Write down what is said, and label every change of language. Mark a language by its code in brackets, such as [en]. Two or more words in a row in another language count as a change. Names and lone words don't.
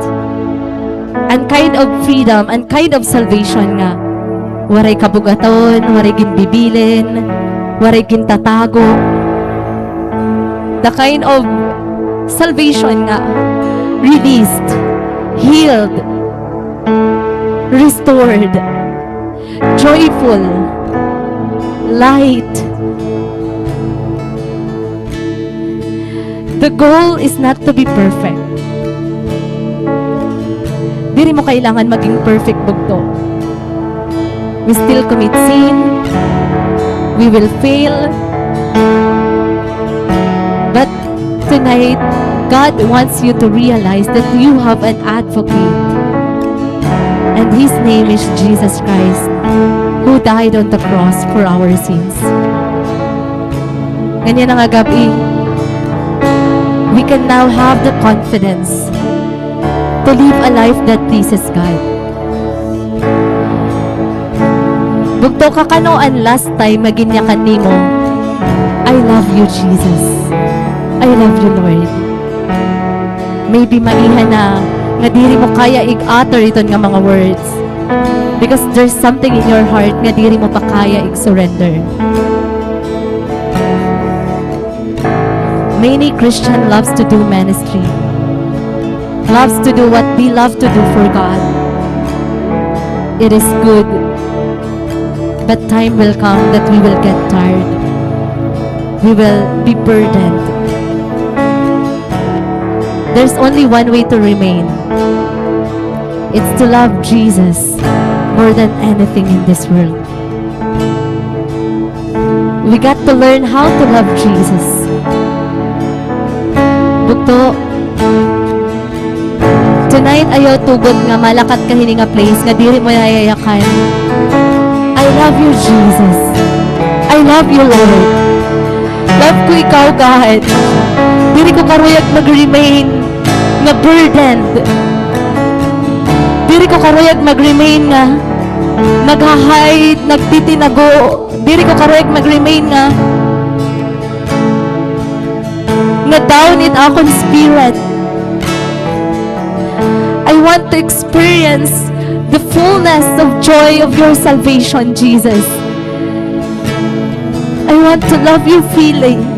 [en] And kind of freedom and kind of salvation [war] nga, waray kabugaton, waray ginbibilin, waray gintatago. [en] The kind of salvation nga, released, healed, restored. joyful, light. The goal is not to be perfect. [war] Dili mo kailangan maging perfect bugto. [en] We still commit sin. We will fail. But tonight, God wants you to realize that you have an advocate. And His name is Jesus Christ, who died on the cross for our sins. [tl] Ganyan ang gabi. [en] We can now have the confidence to live a life that pleases God. [war] Bugto ka kanoan last time maginyakan nimo, [en] I love you, Jesus. I love you, Lord. Maybe [war] maiha na nga diri mo kaya ig-utter iton nga mga [en] words because there's something in your heart [war] nga diri mo pa kaya ig-surrender. [en] Many Christian loves to do ministry, loves to do what we love to do for God. It is good, but time will come that we will get tired. We will be burdened. There's only one way to remain. It's to love Jesus more than anything in this world. We got to learn how to love Jesus. [war] Bukto, tonight ayaw tugod nga malakat ka hini nga place nga diri mo nayayakan. [en] I love you, Jesus. I love you, Lord. [war] Love ko ikaw, God. Diri ko karuyag mag-remain nga burdened. Diri ko karuyag mag-remain nga nag-hide, nagtitinago. Diri ko karuyag mag-remain nga [en] down in [war] akong spirit. [en] I want to experience the fullness of joy of your salvation, Jesus. I want to love you freely.